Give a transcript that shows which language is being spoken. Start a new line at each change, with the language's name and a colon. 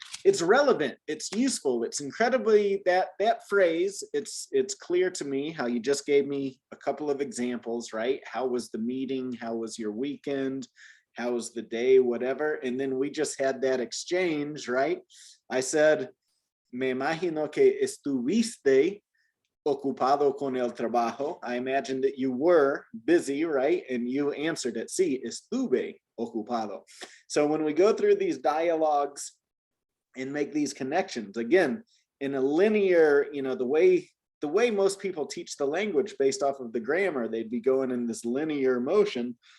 English: it's relevant, it's useful, it's incredibly, that phrase, it's clear to me how you just gave me a couple of examples, right? How was the meeting? How was your weekend? How was the day? Whatever. And then we just had that exchange, right? I said,
Spanish: me imagino que estuviste ocupado con el trabajo.
English: I imagine that you were busy, right? And you answered it.
Spanish: Sí, estuve ocupado.
English: So when we go through these dialogues and make these connections, again, in a linear, the way most people teach the language based off of the grammar, they'd be going in this linear motion.